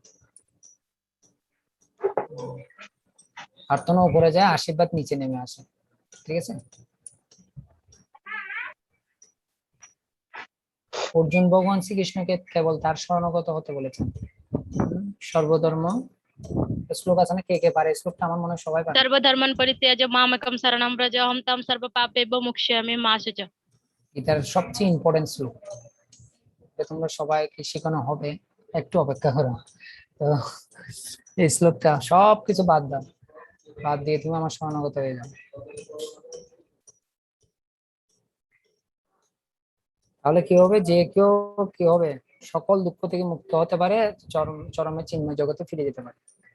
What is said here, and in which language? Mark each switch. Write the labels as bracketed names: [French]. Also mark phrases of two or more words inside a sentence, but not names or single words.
[Bangla] প্রার্থনা উপরে যায়, আশীর্বাদ নিচে নেমে আসে, ঠিক আছে। অর্জুন ভগবান শ্রীকৃষ্ণকে কেবল তার শরণাগত হতে বলেছেন। সর্বধর্ম শ্লোক আছে না, কে কে পারে শ্লোকটা? আমার মনে হয় সবাই পারে। [Sanskrit] সর্বধর্মান পরিত্যাজ্য মামেকং শরণং ব্রজ অহং ত্বং সর্বপাপেভ্যো মুচ্যামি মা শুচঃ। [Bangla] এটার সবচেয়ে ইম্পর্টেন্ট শ্লোক, তোমরা সবাইকে শেখানো হবে, একটু অপেক্ষা করো। তো এই শ্লোকটা সবকিছু বাদ দাও, বাদ দিয়ে তুমি আমার শরণাগত হয়ে যাও, তাহলে কি হবে, যে কেউ কি হবে, সকল দুঃখ থেকে মুক্ত হতে পারে, চরমে চিন্ময় জগতে ফিরে যেতে পারে।